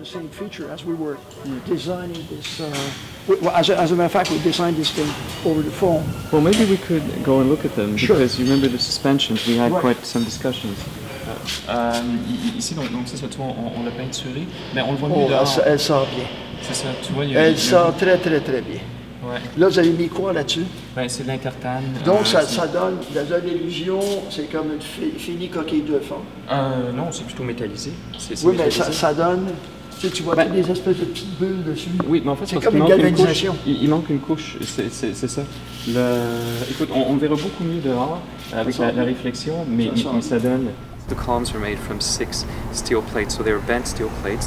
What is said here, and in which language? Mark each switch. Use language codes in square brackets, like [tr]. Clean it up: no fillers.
[en] Feature as we were designing this Well, as a matter of fact, we designed this thing over the phone. Well, maybe we could go and look at them, Sure. because you remember the suspensions, we had Right. quite some discussions. [fr] Ici, donc c'est ça, tu vois, on l'a peinturé, mais on le voit mieux dehors. Elle sort bien. C'est ça, tu vois, il y a... Elle sort très bien. Ouais. Là, vous avez mis quoi là-dessus? Ben, c'est de l'intertane. Donc, ça donne l'illusion, c'est comme une finie coquille de fond. Non, c'est plutôt métallisé. Oui, mais ça donne... Tu vois des espèces de petites bulles dessus. Oui, mais en fait, c'est comme une galvanisation. Il manque une couche, c'est ça. Écoute, on verra beaucoup mieux dehors avec la réflexion, mais ça donne... [en] The columns are made from 6 steel plates, so they were bent steel plates.